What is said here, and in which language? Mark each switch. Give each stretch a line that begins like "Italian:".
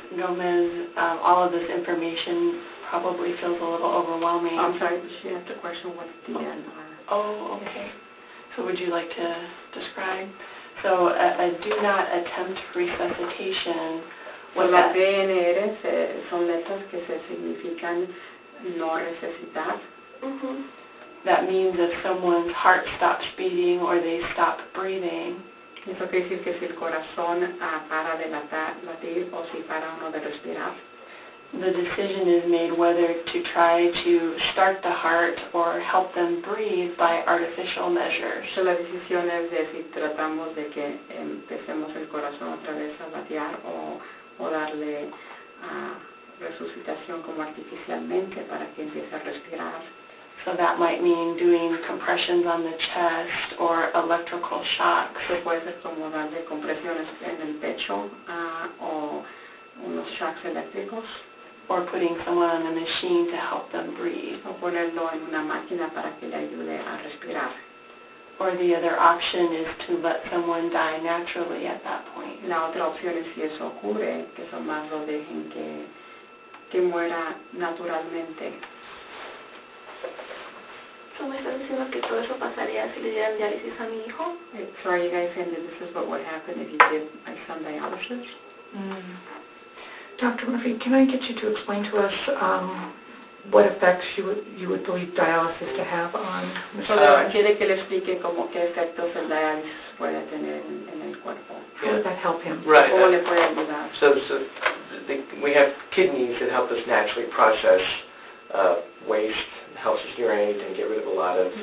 English: Gomez, all of this information probably feels a little overwhelming. I'm sorry, she asked a question, what's DNR? Oh, okay. So would you like to describe? So a do not attempt resuscitation.
Spanish: Pues las DNR son letras que se significan no resucitar.
English: That means if someone's heart stops beating or they stop breathing.
Spanish: Eso quiere decir que si el corazón para de latir o si para uno de respirar.
English: The decision is made whether to try to start the heart or help them breathe by artificial measures.
Spanish: So, la decisión es de si tratamos de que empecemos el corazón otra vez a latear o darle resucitación como artificialmente para que empiece a respirar.
English: So that might mean doing compressions on the chest or electrical shocks.
Spanish: So, puede ser como darle compresiones en el pecho o unos shocks eléctricos.
English: Or putting someone on a machine to help them breathe.
Spanish: O ponerlo en una máquina para que le ayude a respirar.
English: Or the other option is to let someone die naturally at that point.
Spanish: La otra opción es, si eso ocurre, que eso más lo dejen que muera naturalmente. So, ¿me estás diciendo que todo eso pasaría si le dieran diálisis a mi hijo?
English: So, are you guys saying that this is what would happen if you did my son dialysis? Dr. Murphy, can I get you to explain to us what effects you would believe dialysis to have on Mr.
Spanish: Quiere que le explique como qué efectos el diálisis puede tener en el cuerpo.
English: How would that help him? Right.
Spanish: ¿Cómo le puede ayudar?
English: So we have kidneys that help us naturally process waste, helps us urinate and get rid of a lot of